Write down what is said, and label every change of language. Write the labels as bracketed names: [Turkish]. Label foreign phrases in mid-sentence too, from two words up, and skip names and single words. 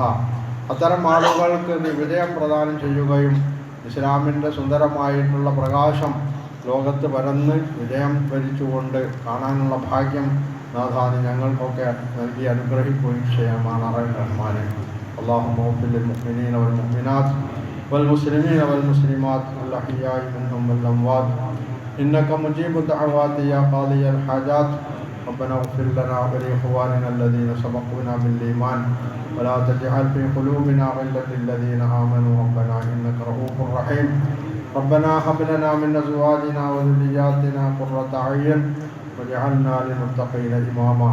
[Malayalam] അത്തരം ആളുകൾക്ക് നീ വിജയം പ്രദാനം ചെയ്യുകയും ഇസ്ലാമിൻ്റെ സുന്ദരമായിട്ടുള്ള പ്രകാശം ലോകത്ത് പരന്ന് വിജയം വരിച്ചുകൊണ്ട് കാണാനുള്ള ഭാഗ്യം നാഥാന് ഞങ്ങൾക്കൊക്കെ നൽകി അനുഗ്രഹിക്കുകയും ചെയ്യാമാണ് റഹ്മാനെ. [Arabic] اللهم اغفر للمؤمنين والمؤمنات والمسلمين والمسلمات والأحياء منهم والأموات إنك مجيب الدعوات يا قاضي الحاجات. ربنا اغفر لنا ولإخواننا الذين سبقونا بالإيمان ولا تجعل في قلوبنا غلا للذين آمنوا ربنا إنك رؤوف رحيم. ربنا هب لنا من أزواجنا وذرياتنا قرة أعين واجعلنا للمتقين إماما.